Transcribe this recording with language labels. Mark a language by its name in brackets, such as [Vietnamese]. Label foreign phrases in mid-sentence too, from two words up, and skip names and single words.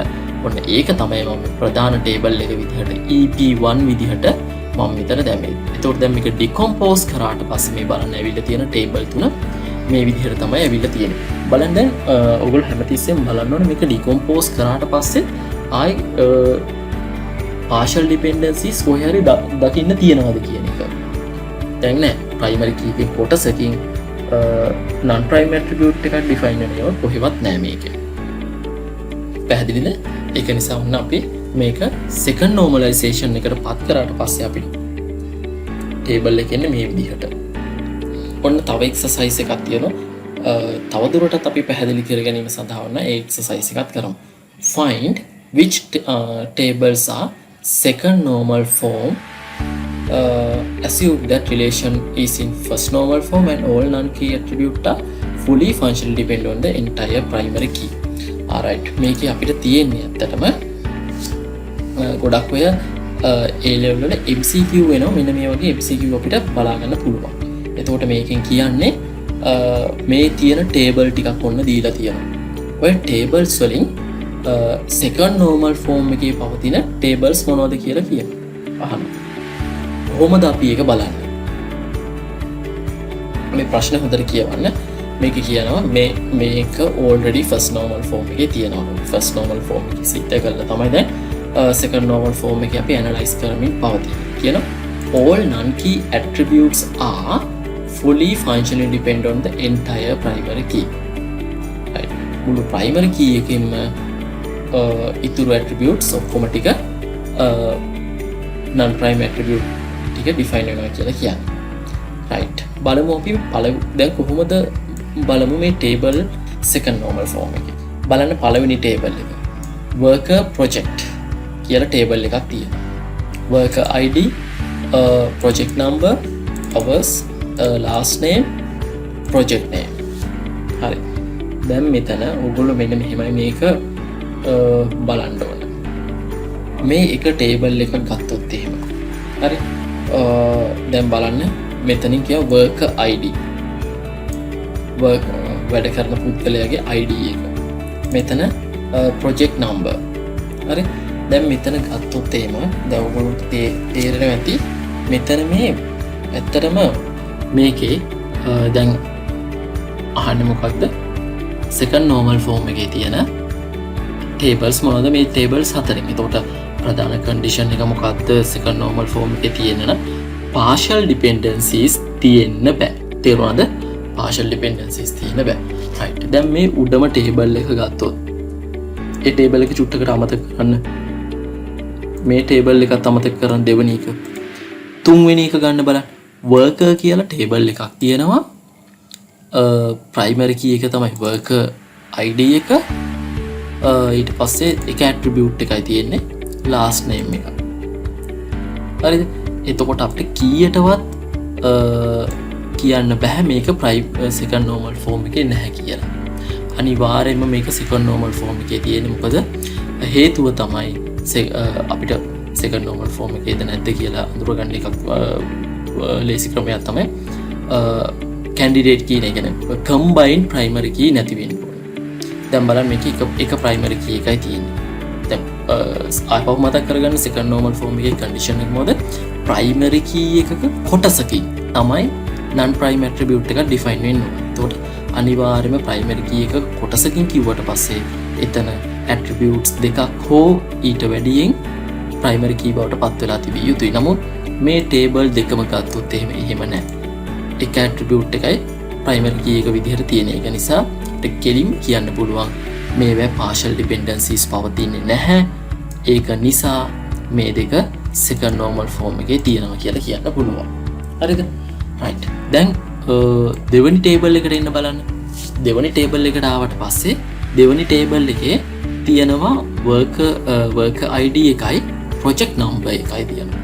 [Sinhala] ඔන්න ඒක තමයි මම ප්‍රධාන ටේබල් එක විදිහට EP1 විදිහට මම මෙතන දැම්මේ. එතකොට දැන් මේක ඩිකම්පෝස් කරාට පස්සේ මේ බලන්න ඇවිල්ලා තියෙන ටේබල් තුන මේ විදිහට තමයි ඇවිල්ලා තියෙන්නේ. බලන්න දැන් ඔයගොල්ලෝ හැමතිස්සෙම බලන්න ඕනේ මේක ඩිකම්පෝස් කරාට පස්සේ ආයි [English] partial dependencies [Sinhala] කොහේ හරි දකින්න තියනවාද කියන එක. දැන් නෑ [English] primary key [Sinhala] එකේ කොටසකින් [English] non prime attribute [Sinhala] එකක් define වෙනවා කොහෙවත් නෑ මේකේ. පැහැදිලිද? ඒක නිසා වුණ අපි මේක [English] second normalization [Sinhala] එකට පත් කරාට පස්සේ අපිට table එක එන්නේ මේ විදිහට. ඔන්න තව exercise එකක් තියෙනවා. තවදුරටත් අපි පැහැදිලි කර ගැනීම සඳහා වුණ ඒ exercise එකක් කරමු. [English] Find which tables are second normal form. Assume that relation is in first normal form and all non-key attributes are fully functionally depend on the entire primary key. [Sinhala] Alright, මේක අපිට තියෙන්නේ ඇත්තටම ගොඩක් ඔය A level වල MCQ වෙනවා. මෙන්න මේ වගේ MCQ අපිට බලා ගන්න පුළුවන්. එතකොට මේකෙන් කියන්නේ මේ තියෙන table ටිකක් ඔන්න දීලා තියෙනවා. ඔය tables වලින් [English] second normal form [Sinhala] එකේ පවතින tables මොනවද කියලා කියනවා. අහන්න. කොහොමද අපි ඒක බලන්නේ? මේ ප්‍රශ්න හොඳට කියවන්න. මේක කියනවා මේක [English] already first normal form [Sinhala] එකේ තියෙනවා. [English] first normal form [Sinhala] එකේ සිට කරලා තමයි දැන් [English] second normal form [Sinhala] එකේ අපි analyze කරමින් පවතින්නේ. [English] කියනවා all non-key attributes are fully functionally depend on the entire primary key. [Sinhala] right. මුළු [English] primary key [Sinhala] එකෙන්ම ඉතුරු attributes ඔක්කොම ටික [English] non prime attribute [Sinhala] ටික define වෙනවා කියලා කියන්නේ. right. බලමු අපි දැන් කොහොමද බලමු මේ table [English] second normal form [Sinhala] එකේ. බලන්න පළවෙනි table එක. worker project කියලා table එකක් තියෙනවා. [English] worker ID, project number, hours, last name, project name. [Sinhala] හරි. දැන් මෙතන ඔයගොල්ලෝ මෙන්න මෙහෙමයි මේක බලන්න ඕන. මේ එක table එකක් ගත්තොත් එහෙම. හරි. දැන් බලන්න මෙතනින් කියව [English] worker ID. [Sinhala] වැඩ කරන පුද්ගලයාගේ ID එක. මෙතන [English] project number. [Sinhala] හරි. දැන් මෙතන ගත්තොත් එහෙම දැන් ඔයගොල්ලන්ට තේරෙනවා ඇති මෙතන මේ ඇත්තටම මේකේ දැන් අහන්නේ මොකක්ද? [English] second normal form [Sinhala] එකේ තියෙන tables මොනවද? මේ tables හතරෙන්. එතකොට ප්‍රධාන condition එක මොකක්ද? [English] second normal form [Sinhala] එකේ තියෙන [English] partial dependencies [Sinhala] තියෙන්න බෑ. තේරුණාද? [English] partial dependencies [Sinhala] තියෙන්න බෑ. right. දැන් මේ උඩම table එක ගත්තොත් ඒ table එක චුට්ටකට අමතක කරන්න. මේ table එකත් අමතක කරන්න දෙවෙනි එක. තුන්වෙනි එක ගන්න බලන්න. worker කියලා table එකක් තියෙනවා. [English] primary key [Sinhala] එක තමයි [English] worker ID [Sinhala] එක. ඊට පස්සේ එක attribute එකයි තියෙන්නේ [English] last name [Sinhala] එක. හරිද? එතකොට අපිට කීයටවත් කියන්න බෑ මේක [English] second normal form [Sinhala] එකේ නැහැ කියලා. අනිවාර්යයෙන්ම මේක [English] second normal form [Sinhala] එකේ තියෙන්නේ. මොකද හේතුව තමයි අපිට [English] second normal form [Sinhala] එකේද නැද්ද කියලා අඳුරගන්න එකක් ලේසි ක්‍රමයක් තමයි [English] candidate key [Sinhala] එක කියන්නේ [English] combined primary key [Sinhala] නැති වෙන්න ඕනේ. දැන් බලන්න මේක එක [English] primary key [Sinhala] එකයි තියෙන්නේ. දැන් ආපහු මතක් කරගන්න [English] second normal form [Sinhala] එකේ condition එක මොකද? [English] primary key [Sinhala] එකක කොටසකින් තමයි [English] non prime attribute [Sinhala] එක define වෙන්න ඕනේ. එතකොට අනිවාර්යයෙන්ම [English] primary key [Sinhala] එක කොටසකින් කිව්වට පස්සේ එතන attributes දෙකක් හෝ ඊට වැඩියෙන් [English] primary key [Sinhala] බවට පත් වෙලා තිබිය යුතුයි. නමුත් මේ table දෙකම ගත්තොත් එහෙම නැහැ. එක attribute එකයි [English] primary key [Sinhala] එක විදිහට තියෙන එක නිසා කෙලින් කියන්න පුළුවන් මේවා [English] partial dependencies [Sinhala] පවතින්නේ නැහැ. ඒක නිසා මේ දෙක [English] second normal form [Sinhala] එකේ තියෙනවා කියලා කියන්න පුළුවන්. හරිද? right. දැන් දෙවෙනි table එකට එන්න බලන්න. දෙවෙනි table එකට ආවට පස්සේ දෙවෙනි table එකේ තියෙනවා [English] worker ID [Sinhala] එකයි [English] project number [Sinhala] එකයි තියෙනවා.